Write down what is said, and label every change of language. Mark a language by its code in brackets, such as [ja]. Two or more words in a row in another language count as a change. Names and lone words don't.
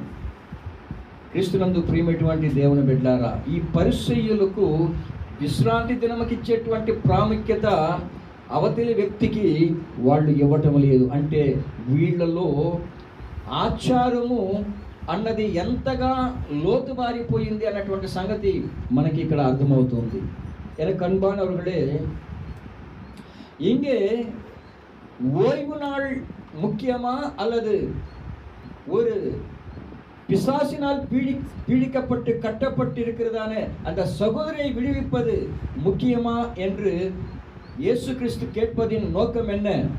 [te] క్రీస్తునందు ప్రియమైనటువంటి దేవుని బిడ్డలారా, ఈ పరిసయ్యులకు విశ్రాంతి దినముకిచ్చేటువంటి ప్రాముఖ్యత అవతలి వ్యక్తికి వాళ్ళు ఇవ్వటం లేదు. అంటే వీళ్ళలో ఆచారము అన్నది ఎంతగా లోతుబారిపోయింది అన్నటువంటి సంగతి మనకి ఇక్కడ అర్థమవుతుంది. [ta] எனக்கு அன்பானவர்களே, இங்கே ஓய்வு நாள் முக்கியமா அல்லது ஒரு பிசாசினால் பீடிக்கப்பட்டு கட்டப்பட்டு இருக்கிறதான அந்த சகோதரியை விடுவிப்பது முக்கியமா என்று இயேசு கிறிஸ்து கேட்பதின் நோக்கம் என்ன?